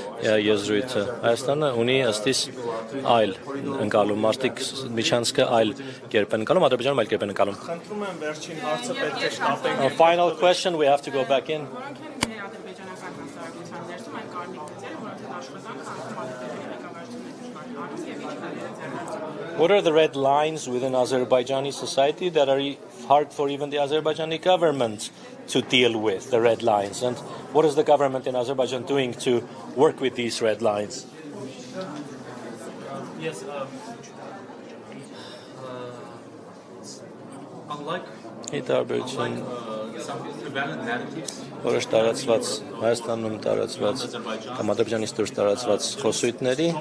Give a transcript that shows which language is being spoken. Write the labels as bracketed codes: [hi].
[hy] եզրույթը։ Հայաստանը ունի ըստիս այլ ընկալում, մարդիկ միջանցքը այլ կերպ են ընկալում, Ադրբեջանում այլ կերպ են ընկալում։ Խնդրում եմ վերջին հարցը պետք է շտապենք։ [en] Final question, we have to go back in. What are the red lines within Azerbaijani society that are hard for even the Azerbaijani government to deal with, the red lines? And what is the government in Azerbaijan doing to work with these red lines? Yes, unlike some prevalent narratives, [hy] Որոշ տարածված Հայաստանում տարածված կամ Ադրբեջանից դուրս տարածված խոսույթների